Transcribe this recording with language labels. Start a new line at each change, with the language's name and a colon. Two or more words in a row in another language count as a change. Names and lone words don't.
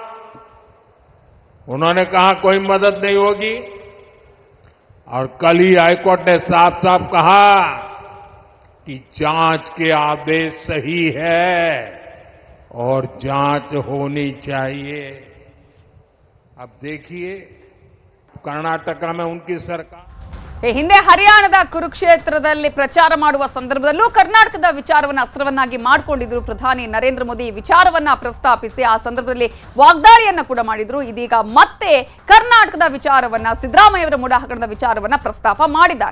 Hindi: उन्होंने कहा कोई मदद नहीं होगी, और कल ही हाईकोर्ट ने साफ साफ कहा कि जांच के आदेश सही है और जांच होनी चाहिए। अब देखिए, कर्नाटका में उनकी सरकार
Kannada: ಹಿಂದೆ ಹರಿಯಾಣದ ಕುರುಕ್ಷೇತ್ರದಲ್ಲಿ ಪ್ರಚಾರ ಮಾಡುವ ಸಂದರ್ಭದಲ್ಲೂ ಕರ್ನಾಟಕದ ವಿಚಾರವನ್ನ ಅಸ್ತ್ರವನ್ನಾಗಿ ಮಾಡಿಕೊಂಡಿದ್ರು ಪ್ರಧಾನಿ ನರೇಂದ್ರ ಮೋದಿ. ಈ ವಿಚಾರವನ್ನ ಪ್ರಸ್ತಾಪಿಸಿ ಆ ಸಂದರ್ಭದಲ್ಲಿ ವಾಗ್ದಾಳಿಯನ್ನ ಕೂಡ ಮಾಡಿದ್ರು. ಇದೀಗ ಮತ್ತೆ ಕರ್ನಾಟಕದ ವಿಚಾರವನ್ನ, ಸಿದ್ದರಾಮಯ್ಯವರ ಮೂಡ ಹಗರಣದ ವಿಚಾರವನ್ನ ಪ್ರಸ್ತಾಪ ಮಾಡಿದ್ದಾರೆ.